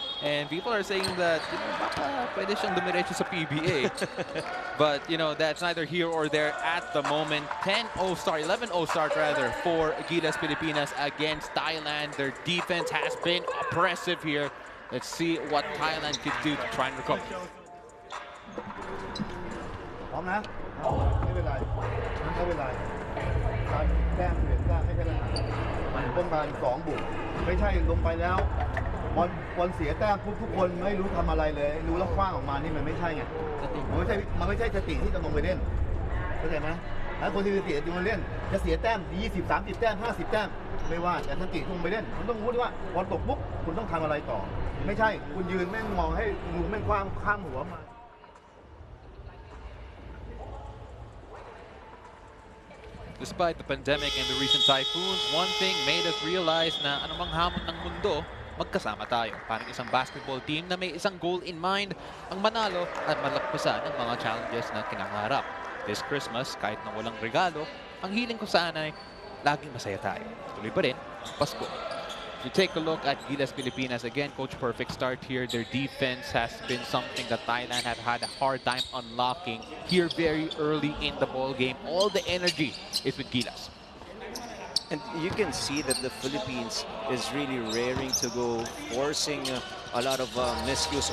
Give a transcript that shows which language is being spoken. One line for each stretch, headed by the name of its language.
English: And people are saying that,
Filipino: pwede siyang dumiretso sa
English: PBA. But, that's neither here or there at the moment. 11-0 start rather for Gilas Pilipinas against Thailand. Their defense has been oppressive here. Let's see what Thailand could do to try and recover.
Thai: พร้อมนะไม่เป็นไรไม่เป็นไรการแต้มเปลี่ยนแต้มให้คะแนนต้องการ2 บุกไม่ใช่ลงไปแล้วบอลเสียแต้มทุกคนไม่รู้ทำอะไรเลยรู้แล้วคว้างออกมานี่มันไม่ใช่ไงมันไม่ใช่สติที่จะลงไปเล่นเข้าใจไหมถ้าคนที่สติจะมาเล่นจะเสียแต้ม20 30 แต้ม 50 แต้มไม่ว่าแต่สติลงไปเล่นคุณต้องรู้ว่าบอลตกปุ๊บคุณต้องทำอะไรต่อไม่ใช่คุณยืนแม่งมองให้ลุงแม่งคว้างข้ามหัวมา
English: Despite the pandemic and the recent typhoons, one thing made us realize
Filipino: na anumang hamon ng mundo, magkasama tayo. Parang isang basketball team na may isang
English: goal in mind,
Filipino: ang manalo at malagpasan ang mga challenges na kinakaharap.
English: This Christmas,
Filipino: kahit na walang regalo, ang hiling ko sana ay laging masaya tayo. Tuloy pa rin, Pasko.
English: If you take a look at Gilas Pilipinas, again, Coach Perfect start here. Their defense has been something that Thailand have had a hard time unlocking here very early in the ball game. All the energy is with Gilas. And you can see that the Philippines is really raring to go, forcing a lot of miscues.